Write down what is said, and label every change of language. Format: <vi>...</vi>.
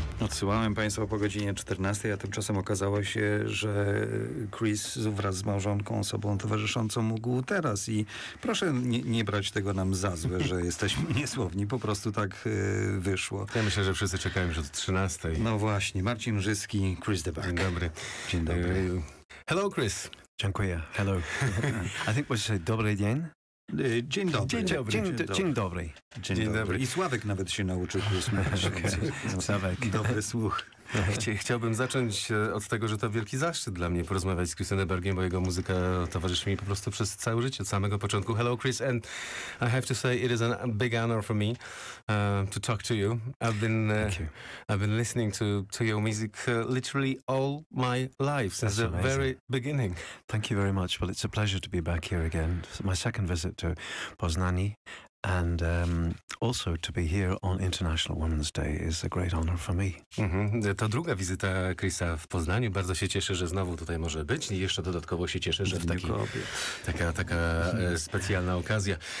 <pl>Słuchałem Państwa po godzinie 14, a tymczasem okazało się, że Chris wraz z małżonką, osobą towarzyszącą mógł teraz i proszę nie brać tego nam za złe, że jesteśmy niesłowni, po prostu tak wyszło. Ja myślę, że wszyscy czekają już od 13. No właśnie, Marcin Rzyski, Chris the Burgh. Dzień dobry. Dzień dobry.</pl> <en>Hello, Chris.</en> <pl>Dziękuję. Hello.</pl> <en>I think what you say,</en> <pl>dobry dzień? Dzień dobry. Dzień dobry. Dzień dobry. I Sławek nawet się nauczył Chris mówić. Sławek. Dobry słuch. Chciałbym zacząć od tego, że to wielki zaszczyt dla mnie porozmawiać z Chrisem Burgiem, bo jego muzyka towarzyszy mi po prostu przez całe życie, od samego początku.</pl> <en>Hello, Chris, and I have to say it is a big honor for me to talk to you. I've been listening to your music literally all my life since the very beginning. Thank you very much. Well, it's a pleasure to be back here again. It's my second visit to Poznań. And also to be here on International Women's Day is a great honor for me.</en> <pl>To druga wizyta Chrisa w Poznaniu. Bardzo się cieszę, że znowu tutaj może być. I jeszcze dodatkowo się cieszę, że w taka specjalna okazja.</pl>